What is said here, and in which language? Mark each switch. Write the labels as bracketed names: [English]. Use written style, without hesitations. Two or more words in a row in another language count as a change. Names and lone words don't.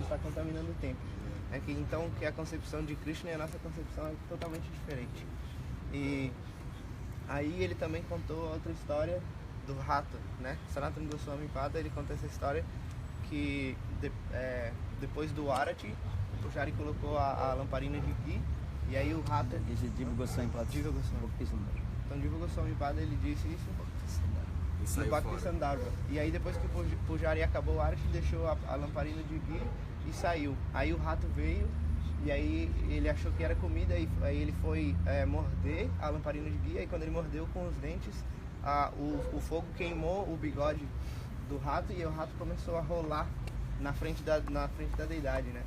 [Portuguese] Você está contaminando o templo. Então que a concepção de Krishna e a nossa concepção é totalmente diferente. E aí ele também contou outra história do rato, né? Sanatana Goswami Pada, ele conta essa história que depois do Arati, o Pujari colocou a lamparina de ghee e aí o rato... [English] This is Jiva Goswami Pada. [Portuguese] Jiva Goswami. Então Jiva Goswami Pada, ele disse isso no Bhakti Sandarbha. E aí depois que o Pujari acabou o Arati, deixou a lamparina de ghee e saiu. Aí o rato veio e aí ele achou que era comida e aí ele foi morder a lamparina de ghee. E quando ele mordeu com os dentes, o fogo queimou o bigode do rato e o rato começou a rolar na frente da deidade, né?